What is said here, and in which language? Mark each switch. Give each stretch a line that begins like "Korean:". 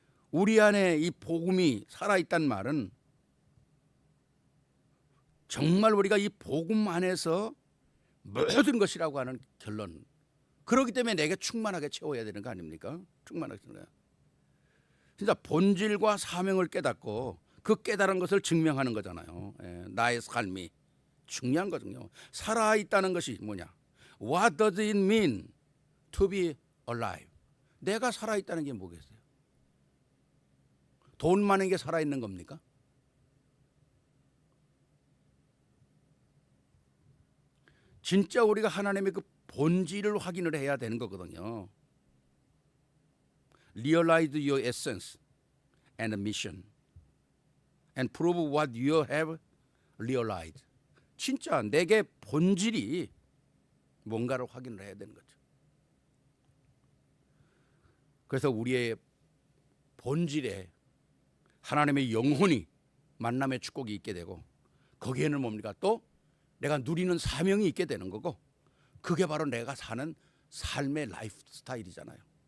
Korean: 우리 안에 이 복음이 살아있다는 말은 정말 우리가 이 복음 안에서 모든 것이라고 하는 결론. 그렇기 때문에 내게 충만하게 채워야 되는 거 아닙니까? 충만하게 채워야. 진짜 본질과 사명을 깨닫고 그 깨달은 것을 증명하는 거잖아요. 나의 삶이 중요한 거거든요. 살아있다는 것이 뭐냐?
English: What does it mean to be alive?
Korean: 내가 살아있다는 게 뭐겠어요? 돈 많은 게 살아있는 겁니까? 진짜 우리가 하나님의 그 본질을 확인을 해야 되는 거거든요.
English: Realize your essence and mission and prove what you have realized.
Korean: 진짜 내게 본질이 뭔가를 확인을 해야 되는 거죠. 그래서 우리의 본질에 하나님의 영혼이 만남의 축복이 있게 되고 거기에는 뭡니까? 또 내가 누리는 사명이 있게 되는 거고 그게 바로 내가 사는 삶의 라이프 스타일이잖아요.